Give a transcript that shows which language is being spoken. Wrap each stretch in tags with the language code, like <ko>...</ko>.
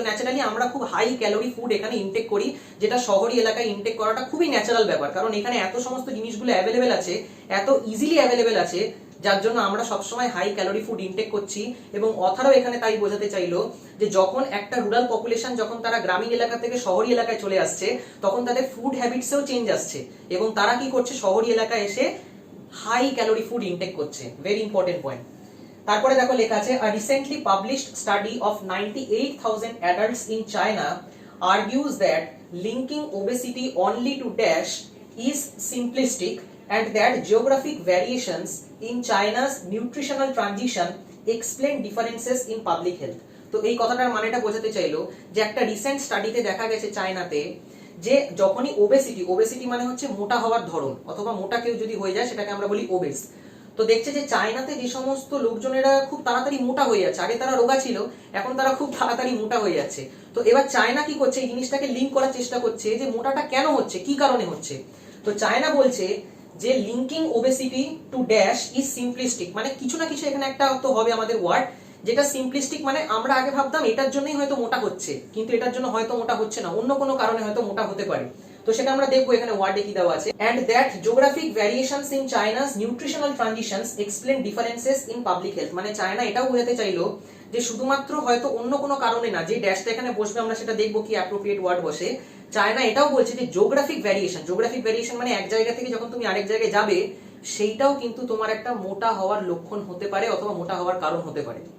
<bn>তো ন্যাচারালি আমরা খুব হাই ক্যালোরি ফুড এখানে ইনটেক করি, যেটা শহরি এলাকায় ইনটেক করাটা খুবই ন্যাচারাল ব্যাপার, কারণ এখানে এত সমস্ত জিনিসগুলো অ্যাভেলেবেল আছে, এত ইজিলি অ্যাভেলেবেল আছে, যার জন্য আমরা সবসময় হাই ক্যালোরি ফুড ইনটেক করছি। এবং অথারও এখানে তাই বোঝাতে চাইলো যে যখন একটা রুরাল পপুলেশন যখন তারা গ্রামীণ এলাকা থেকে শহরি এলাকায় চলে আসছে তখন তাদের ফুড হ্যাবিটসেও চেঞ্জ আসছে এবং তারা কি করছে, শহরি এলাকায় এসে হাই ক্যালোরি ফুড ইনটেক করছে। Very important point. তারপরে দেখো লেখা আছে,</bn> <en>a recently published study of 98,000 adults in China argues that linking obesity only to dash is simplistic and that geographic variations in China's nutritional transition explain differences in public health।</en> <bn>তো এই কথাটার মানেটা বোঝাতে চাইলো যে একটা রিসেন্ট স্টাডিতে দেখা গেছে চায়নাতে যে যখনই ওবেসিটি, ওবেসিটি মানে হচ্ছে মোটা হওয়ার ধরন, অথবা মোটা কেউ যদি হয়ে যায় সেটাকে আমরা বলি ওবেস। তো দেখছে যে চায়নাতে যে সমস্ত লোকজনেরা খুব তাড়াতাড়ি মোটা হয়ে যাচ্ছে, আগে তারা রোগা ছিল এখন তারা খুব তাড়াতাড়ি মোটা হয়ে যাচ্ছে। তো এবার চায়না কি করছে, এই জিনিসটাকে লিঙ্ক করার চেষ্টা করছে যে মোটাটা কেন হচ্ছে, কি কারণে হচ্ছে। তো চায়না বলছে যে</bn> <en>linking obesity to dash is simplistic,</en> <bn>মানে কিছু না কিছু এখানে একটা তো হবে আমাদের ওয়ার্ড যেটা সিম্পলিস্টিক, মানে আমরা আগে ভাবতাম এটার জন্যই হয়তো মোটা হচ্ছে, কিন্তু এটার জন্য হয়তো মোটা হচ্ছে না, অন্য কোনো কারণে হয়তো মোটা হতে পারে। তো সেটা আমরা দেখবো এখানে ওয়ার্ডে কি দেওয়া আছে,</bn> <en>and that geographic variations in China's nutritional transitions explain differences in public health।</en> <bn>মানে চায়না এটাও বোঝাতে চাইলো যে শুধুমাত্র হয়তো অন্য কোনো কারণে না, যে ড্যাশটা এখানে বসবে আমরা সেটা দেখবো কি অ্যাপ্রোপ্রিয়েট ওয়ার্ড বসে। চায়না এটাও বলছে যে জিওগ্রাফিক ভ্যারিয়েশন, জিওগ্রাফিক ভ্যারিয়েশন মানে এক জায়গা থেকে যখন তুমি আরেক জায়গায় যাবে সেইটাও কিন্তু তোমার একটা মোটা হওয়ার লক্ষণ হতে পারে অথবা মোটা হওয়ার কারণ হতে পারে।</bn>